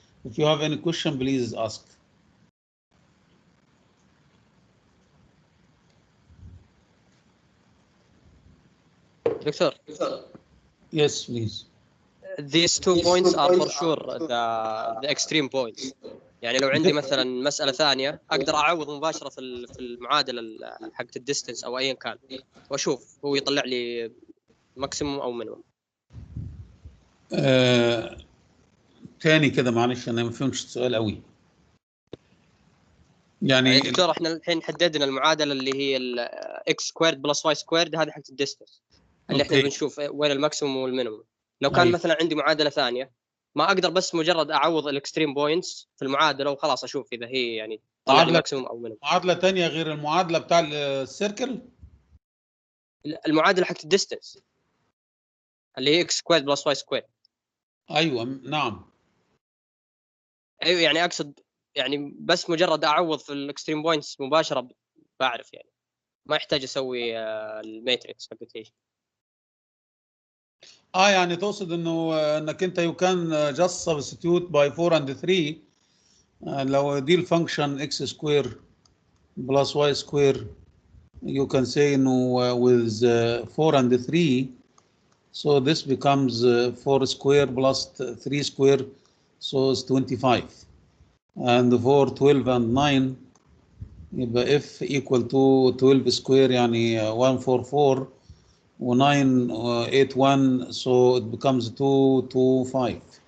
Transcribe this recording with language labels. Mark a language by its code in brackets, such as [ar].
[en] If you have any question, please ask. Doctor. Yes, please. These 2 points are for sure the extreme points. [ar] يعني لو عندي مثلا مسألة ثانية أقدر أعوض مباشرة في المعادلة حقت الديستنس أو أيا كان وأشوف هو يطلع لي ماكسيموم أو مينيموم. تاني كده معلش أنا ما فهمتش السؤال قوي. يعني دكتور احنا الحين حددنا المعادلة اللي هي x سكويرد بلس y سكويرد، هذه حقت الديستنس اللي احنا بنشوف وين الماكسيموم والمينيموم. لو كان مثلا عندي معادلة ثانية ما أقدر بس مجرد أعوض الإكستريم بوينتس في المعادلة وخلاص أشوف إذا هي يعني طلع لي ماكسيموم أو مينيموم. معادلة ثانية غير المعادلة بتاع السيركل؟ المعادلة حقت الديستنس اللي هي x سكويرد بلس y سكويرد. أيوة نعم. ايوه يعني اقصد يعني بس مجرد اعوض في الاكستريم بوينتس مباشره بعرف يعني ما يحتاج اسوي الماتريكس حقتي. يعني تقصد انه انك انت [en] you can just substitute by 4 and 3 [ar] لو دي الفانكشن [en] x square plus y square you can say [ar] انه [en] with 4 and 3 so this becomes 4 square plus 3 square so it's 25 and for 12 and 9 [ar] يبقى [en] f equal to 12 square [ar] يعني [en] 144 و 981 so it becomes 225.